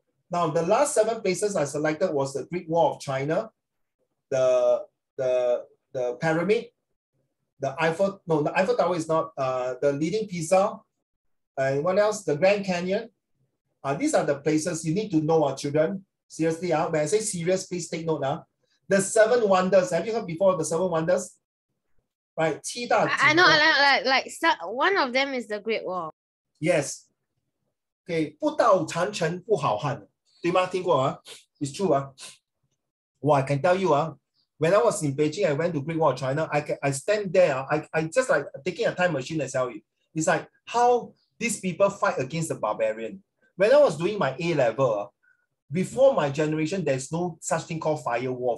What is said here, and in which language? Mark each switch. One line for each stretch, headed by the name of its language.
English: Now, the last 7 places I selected was the Great Wall of China, the pyramid, the Eiffel Tower is not, the Leaning Pizza, and what else? The Grand Canyon. These are the places you need to know, children. Seriously, when I say serious, please take note. The 7 wonders. Have you heard before of the 7 wonders? Right, I know, like one of them is the Great Wall. Yes.
Chinese: Okay, 不到长城不好汉，对吗？听过？
English: It's true Well, I can tell you when I was in Beijing, I went to Great Wall of China. I stand there. I just like taking a time machine and tell you. It's like how these people fight against the barbarian. When I was doing my A level, before my generation, there's no such thing called firewall.